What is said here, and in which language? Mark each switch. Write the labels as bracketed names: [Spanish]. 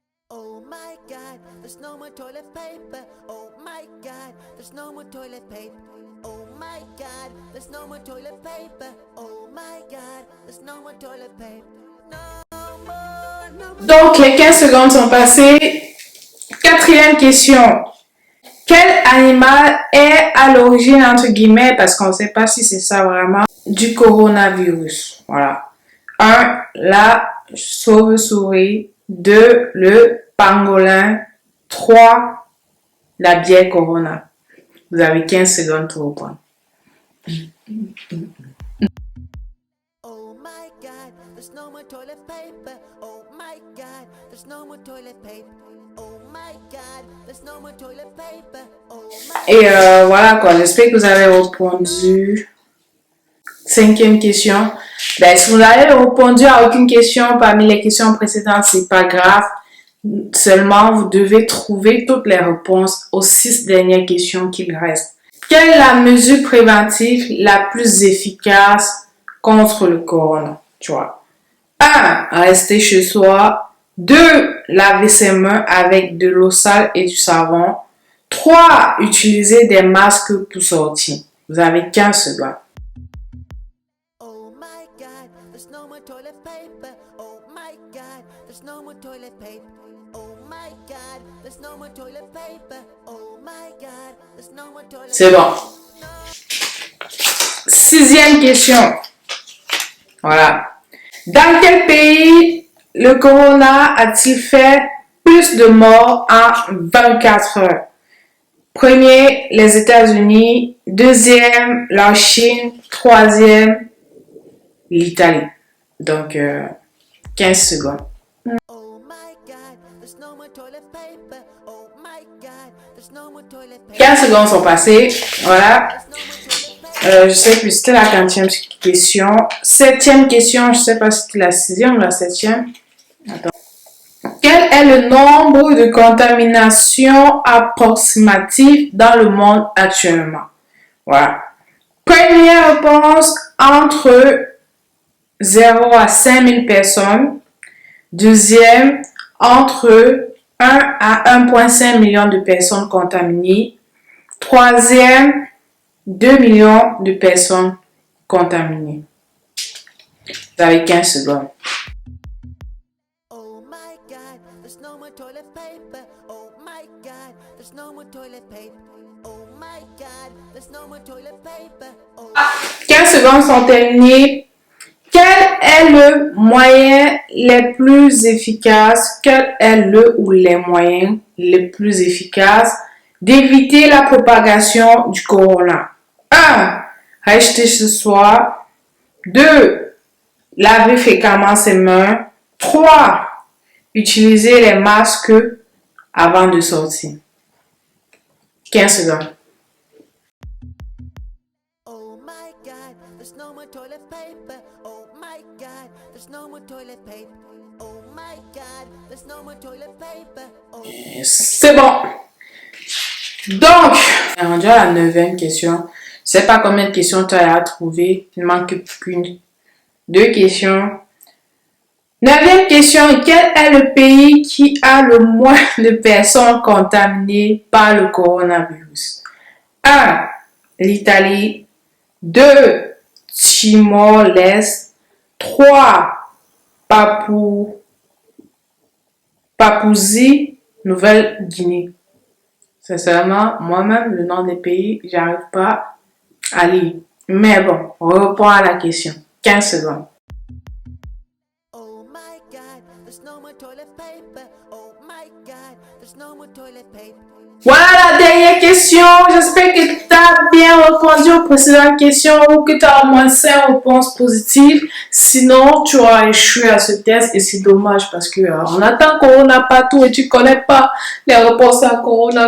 [English] Oh my God, there's no more toilet paper. Oh my God, there's no more toilet paper. Oh my God, there's no more toilet paper. Oh my God, there's no more toilet paper. No more. [French] Donc, les 15 secondes sont passées. Quatrième question. Quel animal est à l'origine, entre guillemets, parce qu'on ne sait pas si c'est ça vraiment, du coronavirus? Voilà. 1. La chauve-souris. 2. Le pangolin. 3. La bière Corona. Vous avez 15 secondes pour répondre. [English] Oh my God, there's no more toilet paper. Oh my God, there's no more toilet paper. Oh my God, there's no more toilet paper. Oh my. [French] Et voilà quoi, j'espère que vous avez répondu. Cinquième question. Ben, si vous n'avez répondu à aucune question parmi les questions précédentes, c'est pas grave. Seulement, vous devez trouver toutes les réponses aux 6 dernières questions qu'il reste. Quelle est la mesure préventive la plus efficace contre le corona? Tu vois. 1. Rester chez soi. 2. Laver ses mains avec de l'eau sale et du savon. 3. Utiliser des masques pour sortir. Vous avez 15 secondes. [English] Oh my God, there's no more toilet paper. Oh my God, there's no more toilet paper. Oh my God, there's no more toilet paper. Oh my God, there's no more toilet. [French] C'est bon. Sixième question. Voilà. Dans quel pays le corona a-t-il fait plus de morts en 24 heures? Premier, les États-Unis. Deuxième, la Chine. Troisième, l'Italie. Donc, 15 secondes. [English] Oh my God, there's no more toilet paper. Oh my God, there's no more toilet paper. [French] 15 secondes sont passées. Voilà. Je sais plus, c'était la 15e question. 7e question, je sais pas si c'était la 6e ou la 7e. Attends. Quel est le nombre de contaminations approximatives dans le monde actuellement? Voilà. Première réponse, entre 0 à 5000 personnes. Deuxième, entre 1 à 1,5 million de personnes contaminées. Troisième, 2 millions de personnes contaminées. Vous avez 15 secondes. [English] Oh my God, there's no more toilet paper. Oh my God, there's no more toilet paper. Oh my God, there's no more toilet paper. Oh. [French] 15 secondes sont terminées. Quel est le moyen les plus efficaces? Quel est le ou les moyens les plus efficaces d'éviter la propagation du corona? 1. Rester chez soi. 2. Laver fréquemment ses mains. 3. Utiliser les masques avant de sortir. 15 secondes. [English] Oh my God, there's no more toilet paper. Oh my God, there's no more toilet paper. Oh my God, there's no more toilet paper. Oh. [French] C'est bon. Donc, on est rendu à la 9e question. Je sais pas combien de questions tu as à trouver. Il ne manque qu'une. 2 questions. 9e question. Quel est le pays qui a le moins de personnes contaminées par le coronavirus? 1. L'Italie. 2. Timor-Leste. 3. Papouasie-Nouvelle-Guinée. Sincèrement, moi-même, le nom des pays, j'arrive pas à lire. Mais bon, on reprend à la question. 15 secondes. [English] Oh my God, there's no more toilet paper. Oh my God, there's no more toilet paper. [French] Voilà la dernière question. J'espère que tu as bien répondu aux précédentes questions ou que tu as au moins 5 réponses positives. Sinon, tu auras échoué à ce test et c'est dommage parce que on attend Corona partout et tu connais pas les réponses à Corona.